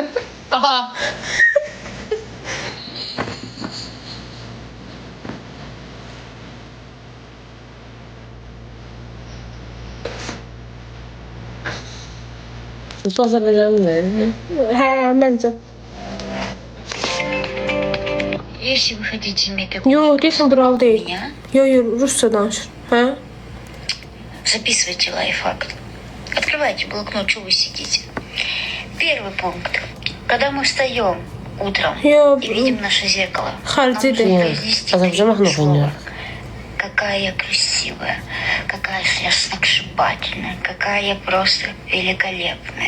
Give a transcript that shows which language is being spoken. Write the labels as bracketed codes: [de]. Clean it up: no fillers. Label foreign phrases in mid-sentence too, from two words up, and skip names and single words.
[az] Aha. Bu Azərbaycanlı. Hə, məncə. [ru] Если вы хотите иметь такую [az] Yo, deyəsən bravo deyil. [ru] меня, [az] Yo, rusca danışır. Hə? [ru] записывайте лайфхак. Открывайте блокнот, что вы сидите. Первый пункт. Когда мы встаем утром [az] Yo, [ru] и видим наше зеркало, [az] xaricidir. [ru] нужно Нет, произнести Азербайджан три слова. хуйня. Какая я красивая, какая я сногсшибательная, какая я просто великолепная.